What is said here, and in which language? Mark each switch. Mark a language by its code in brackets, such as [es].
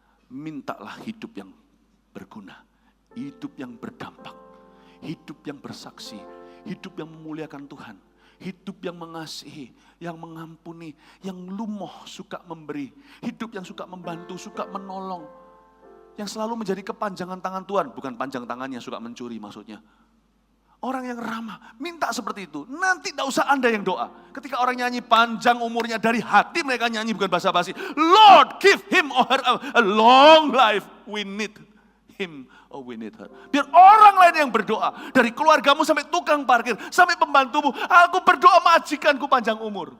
[id] Mintalah hidup yang berguna, hidup yang berdampak, hidup yang bersaksi, hidup yang memuliakan Tuhan, hidup yang mengasihi, yang mengampuni, yang lumoh suka memberi, hidup yang suka membantu, suka menolong, yang selalu menjadi kepanjangan tangan Tuhan, bukan panjang tangannya suka mencuri maksudnya. Orang yang ramah, minta seperti itu. Nanti tidak usah Anda yang doa. Ketika orang nyanyi panjang umurnya, dari hati mereka nyanyi bukan basa-basi. [en] Lord, give him or her a long life. We need him or we need her. [id] Biar orang lain yang berdoa. Dari keluargamu sampai tukang parkir, sampai pembantumu. Aku berdoa majikanku panjang umur.